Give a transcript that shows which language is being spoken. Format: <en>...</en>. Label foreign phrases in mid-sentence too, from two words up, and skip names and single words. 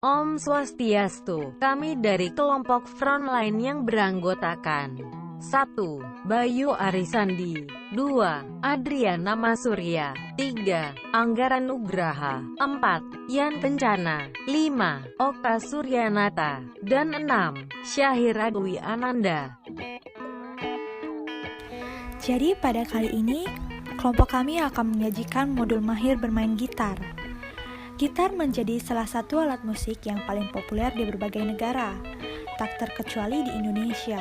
<ban>Om Swastiastu.</ban> <id>Kami dari kelompok Frontline yang beranggotakan 1. Bayu Arisandi, 2. Adriana Masurya, 3. Anggara Nugraha, 4. Yan Kencana, 5. Okta Suryanata, dan 6. Syahira Dwi Ananda. Jadi pada kali ini, kelompok kami akan menyajikan modul mahir bermain gitar. Gitar menjadi salah satu alat musik yang paling populer di berbagai negara, tak terkecuali di Indonesia.</id>